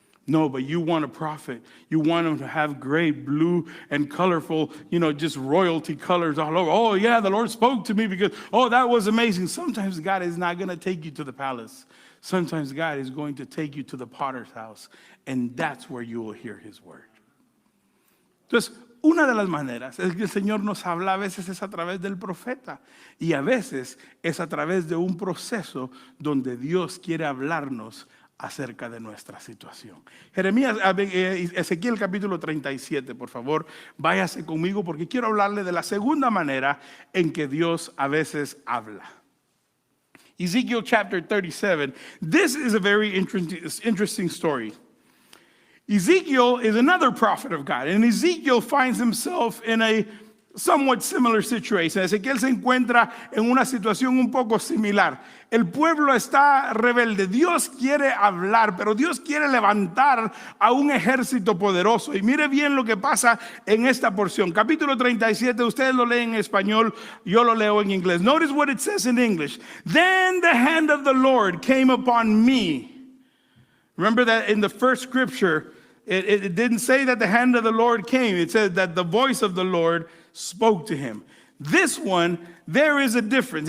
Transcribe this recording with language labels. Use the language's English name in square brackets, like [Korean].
[English] No, but you want a prophet. You want him to have great blue and colorful, just royalty colors all over. Oh, yeah, the Lord spoke to me because, that was amazing. Sometimes God is not going to take you to the palace. Sometimes God is going to take you to the potter's house, and that's where you will hear his word. [Spanish] Entonces, una de las maneras es que el Señor nos habla, a veces es a través del profeta y a veces es a través de un proceso donde Dios quiere hablarnos acerca de nuestra situación. Ezequiel capítulo 37, por favor, váyase conmigo porque quiero hablarle de la segunda manera en que Dios a veces habla. [English] Ezekiel chapter 37, this is a very interesting story. Ezekiel is another prophet of God, and Ezekiel finds himself in a somewhat similar situation. [Spanish] Ezequiel se encuentra en una situación un poco similar. El pueblo está rebelde. Dios quiere hablar, pero Dios quiere levantar a un ejército poderoso. Y mire bien lo que pasa en esta porción. Capítulo 37, ustedes lo leen en español, yo lo leo en inglés. [English] Notice what it says in English. Then the hand of the Lord came upon me. Remember that in the first scripture, it didn't say that the hand of the Lord came. It said that the voice of the Lord spoke to him. This one, there is a difference.